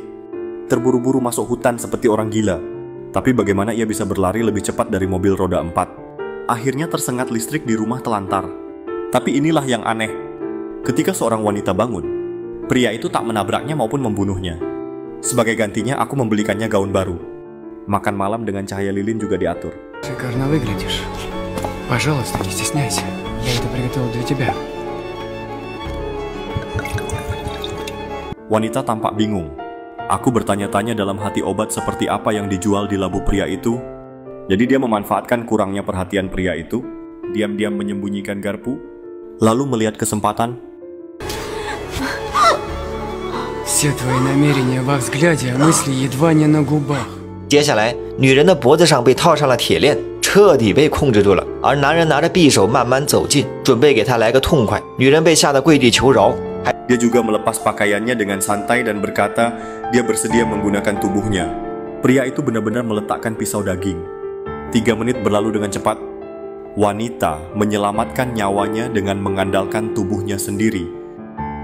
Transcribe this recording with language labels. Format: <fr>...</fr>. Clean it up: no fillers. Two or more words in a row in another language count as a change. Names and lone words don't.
<id>Terburu-buru masuk hutan seperti orang gila. Tapi bagaimana ia bisa berlari lebih cepat dari mobil roda 4? Akhirnya tersengat listrik di rumah telantar. Tapi inilah yang aneh. Ketika seorang wanita bangun, pria itu tak menabraknya maupun membunuhnya. Sebagai gantinya aku membelikannya gaun baru. Makan malam dengan cahaya lilin juga diatur.</id> <ru>Шикарно выглядишь. Пожалуйста, не стесняйся. Я это приготовил для тебя.</ru> <id>Wanita tampak bingung. Aku bertanya-tanya dalam hati obat seperti apa yang dijual di labu pria itu. Jadi dia memanfaatkan kurangnya perhatian pria itu, diam-diam menyembunyikan garpu, lalu melihat kesempatan.</id> <ru>Все твои намерения во взгляде, а мысли едва не на губах.</ru> <zh>接下来，女人的脖子上被套上了铁链，彻底被控制住了。而男人拿着匕首慢慢走近，准备给她来个痛快。女人被吓得跪地求饶。</zh> <id>Dia juga melepas pakaiannya dengan santai dan berkata dia bersedia menggunakan tubuhnya. Pria itu benar-benar meletakkan pisau daging. 3 menit berlalu dengan cepat. Wanita menyelamatkan nyawanya dengan mengandalkan tubuhnya sendiri.</id>